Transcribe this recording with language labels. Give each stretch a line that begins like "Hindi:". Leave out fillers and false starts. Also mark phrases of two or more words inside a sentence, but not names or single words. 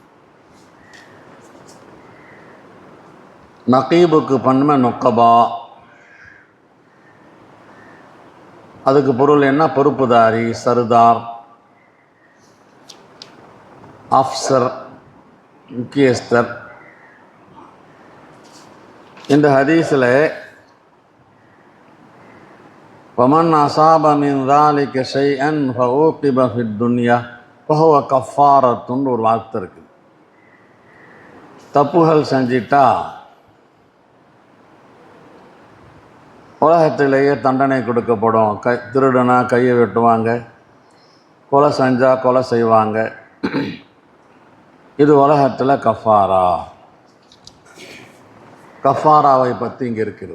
Tamil: நகீபுக்கு பன்மை நுக்கபா, அதுக்கு பொருள் என்ன? பொறுப்புதாரி, சர்தார், ஆஃப்சர், முக்கியஸ்தர். இந்த ஹதீஸில்
Arabic: ومن أصاب من ذلك شيئا فعوقب في الدنيا فهو كفارة
Tamil: ஒரு வார்த்தை இருக்குது. தப்புகள் செஞ்சிட்டா உலகத்திலேயே தண்டனை கொடுக்கப்படும். திருடுனா கையை வெட்டுவாங்க, கொலை செஞ்சால் கொலை செய்வாங்க. இது உலகத்தில் கஃபாரா. கஃபாராவை பற்றி இங்கே இருக்குது.